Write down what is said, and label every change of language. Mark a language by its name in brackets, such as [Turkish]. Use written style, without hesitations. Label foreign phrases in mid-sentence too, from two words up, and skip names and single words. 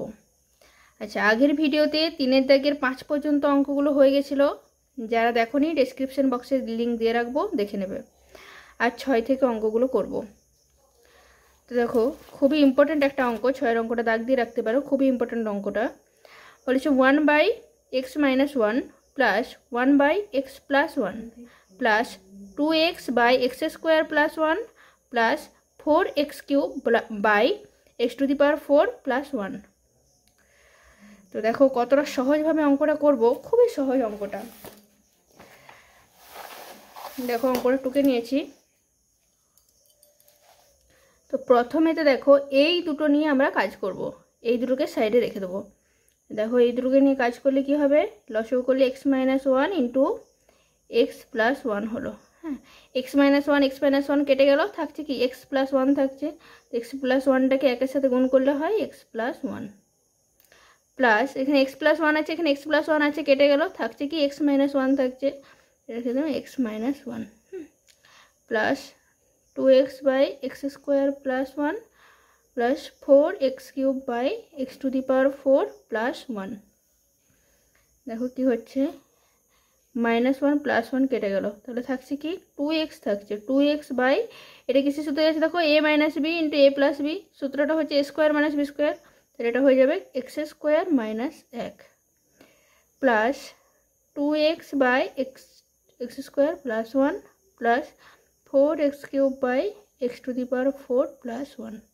[Bangla] আচ্ছা, আগের ভিডিওতে 3-এর দাগের 5 পর্যন্ত অঙ্কগুলো হয়ে গেছিলো। যারা দেখোনি [English] description box [Bangla] লিঙ্ক দিয়ে রাখবো, দেখে নেবে। আর 6 থেকে অঙ্কগুলো করব। তো দেখো, খুবই ইম্পর্ট্যান্ট একটা অঙ্ক। 6-এর অঙ্কটা দাগ দিয়ে রাখতে পারো, খুবই ইম্পর্ট্যান্ট অঙ্কটা। বলেছে 1/x - 1 plus 1/x plus 1 plus 2x/x² plus 1 plus 4x³/x⁴ plus 1। তো দেখো কতটা সহজভাবে অঙ্কটা করব, খুবই সহজ অঙ্কটা। দেখো অঙ্কটা টুকে নিয়েছি। তো প্রথমেতে দেখো এই দুটো নিয়ে আমরা কাজ করব। এই দুটোকে সাইডে রেখে দেবো। দেখো এই দুটোকে নিয়ে কাজ করলে কি হবে, লসাগু করলে x - 1 ইন্টু x + 1 হলো। হ্যাঁ, x - 1 x - 1 কেটে গেল, থাকছে কি x + 1 থাকছে। x + 1টাকে একের সাথে গুণ করলে হয় x + 1 প্লাস এখানে x + 1 আছে, এখানে x + 1 আছে, কেটে গেল, থাকছে কি x - 1 থাকছে, রেখে দেবো x - 1 প্লাস 2x/x² plus 1 plus 4x³/x⁴ plus 1। দেখো কি হচ্ছে, -1 + 1 কেটে গেল, তাহলে থাকছে কি 2x থাকছে। 2x বাই এটা কিসের সূত্র আছে দেখো, a - b ইন্টু a + b। সূত্রটা হচ্ছে a² - b², তাহলে এটা হয়ে যাবে x² - 1 প্লাস 2x/x² plus 1 প্লাস 4x³/x⁴ plus 1।